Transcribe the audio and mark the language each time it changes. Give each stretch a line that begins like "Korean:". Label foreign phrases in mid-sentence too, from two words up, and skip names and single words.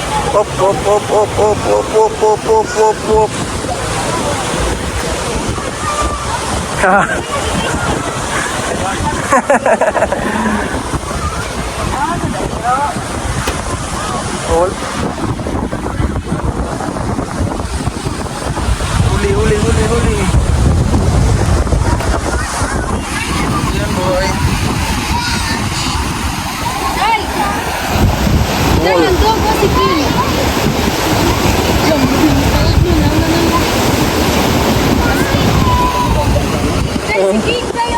Filipino: Op, op, op, op, op, op, op, op, op, op, op. Ha. Hold. Huli, huli, huli, huli. Yan, boy.
Indonesian: Ay! Jangan dong, kau sikit. Sikit kayo.